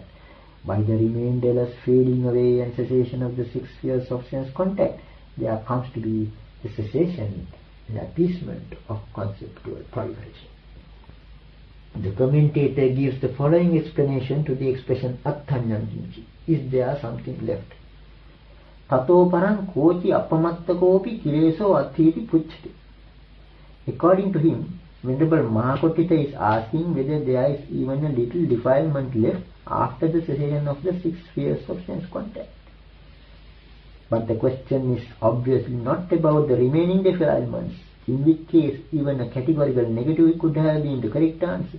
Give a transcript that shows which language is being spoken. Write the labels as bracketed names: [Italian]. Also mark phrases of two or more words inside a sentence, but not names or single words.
[English] By the remainderless fading away and cessation of the 6 spheres of sense contact, there comes to be the cessation and appeasement of conceptual proliferation. The commentator gives the following explanation to the expression [Pali] attanyam kinchi. [English] Is there something left? [Pali] Tato parang kochi appamattakopi kileso athiti puchati. [English] According to him, Venerable Mahakotita is asking whether there is even a little defilement left after the cessation of the 6 spheres of sense contact. But the question is obviously not about the remaining defilements, in which case even a categorical negative could have been the correct answer.